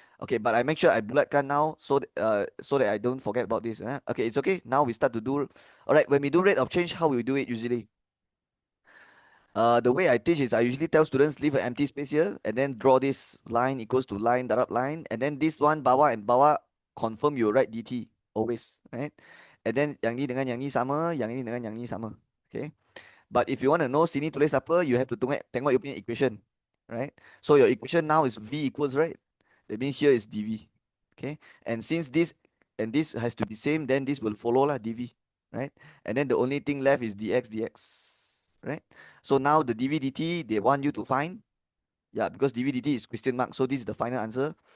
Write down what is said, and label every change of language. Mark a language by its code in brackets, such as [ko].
[en] Okay, but I make sure I bulletkan now so that I don't forget about this. Okay, it's okay. Now we start to do. All right, when we do rate of change, how we do it usually? The way I teach is I usually tell students leave an empty space here and then draw this line equals to line darab line, and then this one bawah and bawah confirm you write dt always, right? [ms] And then yang ni dengan yang ni sama, yang ni dengan yang ni sama. [en] Okay. But if you want to know [ms] sini tulis apa, [en] you have to tengok you punya equation, right? So your equation now is v equals, right? That means here is dv, okay? And since this and this has to be same, then this will follow lah dv, right? And then the only thing left is dx, right? So now the dv dt they want you to find, yeah, because dv dt is question mark, so this is the final answer.